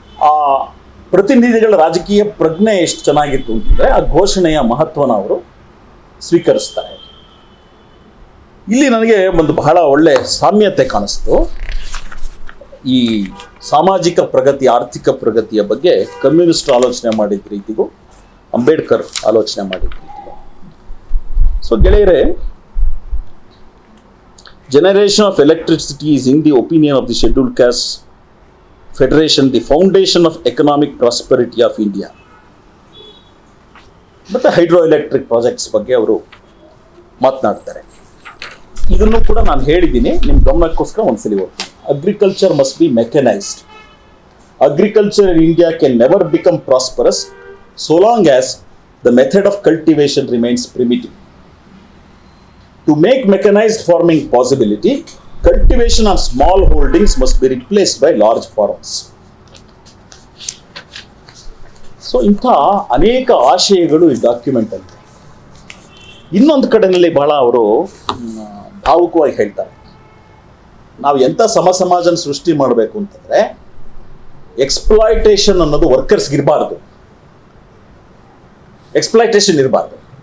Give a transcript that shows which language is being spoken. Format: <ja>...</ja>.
<kn>ಆ ಪ್ರತಿನಿಧಿಗಳ ರಾಜಕೀಯ ಪ್ರಜ್ಞೆ ಎಷ್ಟು ಚೆನ್ನಾಗಿತ್ತು ಅಂತಂದರೆ ಆ ಘೋಷಣೆಯ ಮಹತ್ವನ ಅವರು ಸ್ವೀಕರಿಸ್ತಾರೆ. ಇಲ್ಲಿ ನನಗೆ ಒಂದು ಬಹಳ ಒಳ್ಳೆ ಸಾಮ್ಯತೆ ಕಾಣಿಸ್ತು. ಈ ಸಾಮಾಜಿಕ ಪ್ರಗತಿ, ಆರ್ಥಿಕ ಪ್ರಗತಿಯ ಬಗ್ಗೆ ಕಮ್ಯುನಿಸ್ಟ್ ಆಲೋಚನೆ ಮಾಡಿದ ರೀತಿಗೂ ಅಂಬೇಡ್ಕರ್ ಆಲೋಚನೆ ಮಾಡಿದ ರೀತಿಗೂ. ಸೊ ಗೆಳೆಯರೆ,</kn> <en>generation of electricity is, in the opinion of the Scheduled Caste Federation, the foundation of economic prosperity of India.</en> <kn>ಮತ್ತೆ ಹೈಡ್ರೋಎಲೆಕ್ಟ್ರಿಕ್ ಪ್ರಾಜೆಕ್ಟ್ಸ್ ಬಗ್ಗೆ ಅವರು ಮಾತನಾಡ್ತಾರೆ. ಇದನ್ನು ಕೂಡ ನಾನು ಹೇಳಿದ್ದೀನಿ, ನಿಮ್ಮ ಗಮನಕ್ಕೋಸ್ಕರ ಒಂದ್ಸಲಿ ಓದ್ತೀನಿ.</kn> <en>Agriculture must be mechanised. Agriculture in India can never become prosperous so long as the method of cultivation remains primitive. To make mechanized farming possibility, cultivation on small holdings must be replaced by large farms.</en> <kn>So ಇಂಥ ಅನೇಕ ಆಶಯಗಳು ಈ document ಅಲ್ಲಿ. ಇನ್ನೊಂದು ಕಡೆಯಲ್ಲಿ ಬಹಳ ಅವರು ಭಾವುಕವಾಗಿ ಹೇಳ್ತಾರೆ, ನಾವು ಎಂಥ ಸಮಾಜನ ಸೃಷ್ಟಿ ಮಾಡಬೇಕು ಅಂತಂದ್ರೆ ಎಕ್ಸ್ಪ್ಲಾಯ್ಟೇಷನ್ ಅನ್ನೋದು ವರ್ಕರ್ಸ್ಗೆ ಇರಬಾರ್ದು, ಎಕ್ಸ್ಪ್ಲಾಯ್ಟೇಷನ್ ಇರಬಾರ್ದು.</kn>